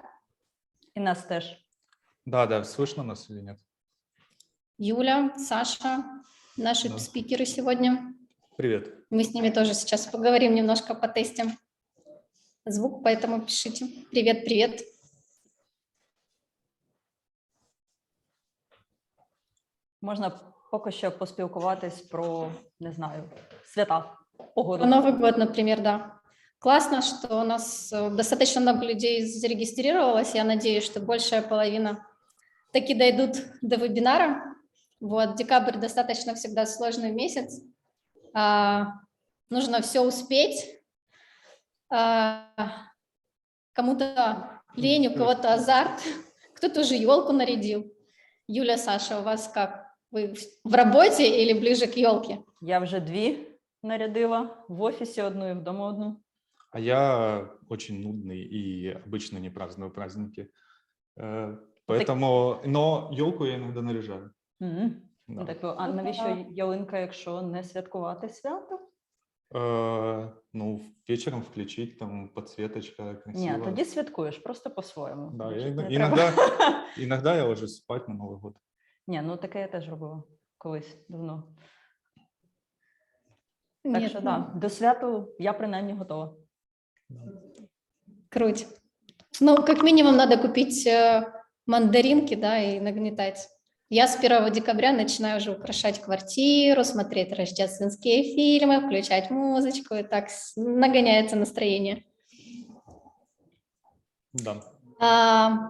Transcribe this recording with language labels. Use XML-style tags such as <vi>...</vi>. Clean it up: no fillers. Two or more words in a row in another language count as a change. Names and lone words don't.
<uk>И нас теж.</uk> <ru>Да, слышно нас или нет? Юля, Саша, наши спикеры сегодня. Привет. Мы с ними тоже сейчас поговорим немножко, потестим звук, поэтому пишите. Привет, привет.</ru> <uk>Можна поки що поспілкуватись про, не знаю, свята, погоду.</uk> <ru>Про Новый год, например, да. Классно, что у нас достаточно много людей зарегистрировалось. Я надеюсь, что большая половина таки дойдут до вебинара. Вот, декабрь достаточно всегда сложный месяц. Нужно все успеть. Кому-то лень, у кого-то азарт, кто-то уже елку нарядил. Юля, Саша, у вас как? Вы в работе или ближе к елке?</ru> <uk>Я вже 2 нарядила, в офісі одну і вдома одну.</uk> <ru>А я очень нудный и обычно не праздную праздники. Поэтому, но елку я иногда наряжаю. Да.</ru> <uk>Так, а навіщо ялинка, якщо не святкувати свято? Ну,</uk> <ru>вечером включить, там подсветочка красиво.</ru> <uk>Ні, тоді святкуєш, просто по-своєму.</uk> <ru>Да,</ru> <uk>Більше</uk> <ru>иногда я ложусь спать на Новый год.</ru> <uk>Ні, ну таке я теж робила колись, давно.</uk> <ru>Нет,</ru> <uk>Так що, да, до святу я принаймні готова.</uk> <ru>Круть. Ну, как минимум надо купить мандаринки, да, и нагнетать. Я с 1 декабря начинаю уже украшать квартиру, смотреть рождественские фильмы, включать музычку, и так нагоняется настроение. Да.</ru>